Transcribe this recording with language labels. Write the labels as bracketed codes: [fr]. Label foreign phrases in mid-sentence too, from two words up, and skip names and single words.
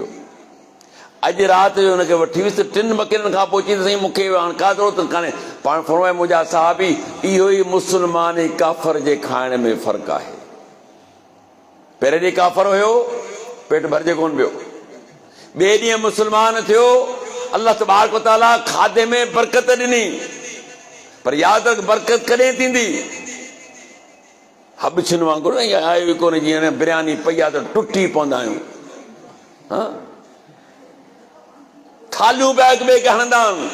[sd] अॼु राति जो हुनखे वठी वियुसि 3 बकरियुनि खां पोइ चई साईं मूंखे हाणे का ज़रूरत कान्हे। पाण फरमाए मुंहिंजा साहबी, इहो ई मुस्लमान ऐं काफ़र जे खाइण में फ़र्क़ु आहे। पहिरें ॾींहुं काफ़र हुयो, पेट भरिजे कोन पियो। ॿिए ॾींहुं मुस्लमान थियो, अल्लाह [ar] تبارك وتعالى [sd] खाधे में बरकत ॾिनी। पर यादि रख, बरकत कॾहिं थींदी? हबछिन वांगुरु आयो ई कोन्हे। जीअं बिरयानी पई आहे त टुटी पवंदा आहियूं। थालियूं पिया हिक ॿिए खे हणंदा आहिनि।